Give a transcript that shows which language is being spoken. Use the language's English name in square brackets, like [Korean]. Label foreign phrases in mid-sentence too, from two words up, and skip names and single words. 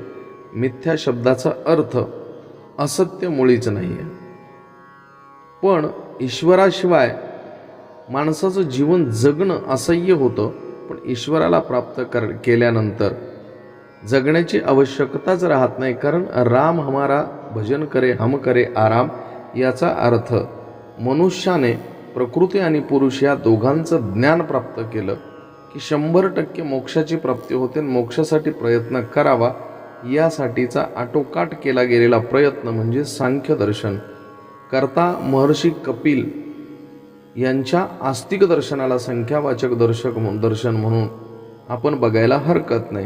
[Marathi] मिथ्या शब्दाचा अर्थ असत्य मुळीच नाही आहे. पण ईश्वराशिवाय माणसाचं जीवन जगणं असह्य होतं. पण ईश्वराला प्राप्त केल्यानंतर जगण्याची आवश्यकताच राहत नाही, कारण [Hindi] राम हमारा भजन करे हम करे आराम। [Marathi] याचा अर्थ मनुष्याने प्रकृती आणि पुरुष या दोघांचं ज्ञान प्राप्त केलं की 100% मोक्षाची प्राप्ती होते। मोक्षासाठी प्रयत्न करावा, यासाठीचा आटोकाट केला गेलेला प्रयत्न म्हणजे सांख्य दर्शन। करता महर्षी कपिल यांच्या आस्तिक दर्शनाला संख्यावाचक दर्शन म्हणून आपण बघायला हरकत नाही।